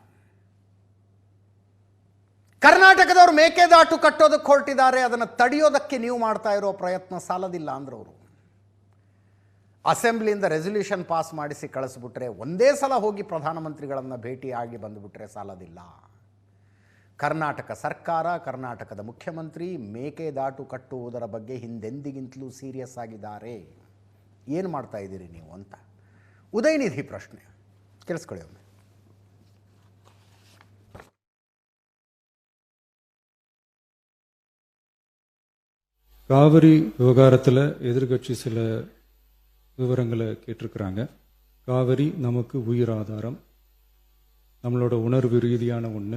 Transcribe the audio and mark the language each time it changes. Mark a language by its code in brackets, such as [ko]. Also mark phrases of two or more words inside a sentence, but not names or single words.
[kn] ಕರ್ನಾಟಕದವರು ಮೇಕೆದಾಟು ಕಟ್ಟೋದಕ್ಕೆ ಹೊರಟಿದ್ದಾರೆ, ಅದನ್ನು ತಡೆಯೋದಕ್ಕೆ ನೀವು ಮಾಡ್ತಾ ಇರೋ ಪ್ರಯತ್ನ ಸಾಲದಿಲ್ಲ ಅಂದ್ರೆ ಅವರು ಅಸೆಂಬ್ಲಿಯಿಂದ ರೆಸಲ್ಯೂಷನ್ ಪಾಸ್ ಮಾಡಿಸಿ ಕಳಿಸ್ಬಿಟ್ರೆ, ಒಂದೇ ಸಲ ಹೋಗಿ ಪ್ರಧಾನಮಂತ್ರಿಗಳನ್ನು ಭೇಟಿಯಾಗಿ ಬಂದುಬಿಟ್ರೆ ಸಾಲದಿಲ್ಲ. ಕರ್ನಾಟಕ ಸರ್ಕಾರ, ಕರ್ನಾಟಕದ ಮುಖ್ಯಮಂತ್ರಿ ಮೇಕೆದಾಟು ಕಟ್ಟುವುದರ ಬಗ್ಗೆ ಹಿಂದೆಂದಿಗಿಂತಲೂ ಸೀರಿಯಸ್ ಆಗಿದ್ದಾರೆ. ಏನು ಮಾಡ್ತಾ ಇದ್ದೀರಿ ನೀವು ಅಂತ ಉದಯನಿಧಿ ಪ್ರಶ್ನೆ. ಕೇಳಿಸ್ಕೊಳ್ಳಿ ಒಮ್ಮೆ. [ta] காவிரி விவகாரத்தில் எதிர்கட்சி சில விவரங்களை கேட்டிருக்கிறாங்க. காவிரி நமக்கு உயிர் ஆதாரம், நம்மளோட உணர்வு ரீதியான ஒன்று.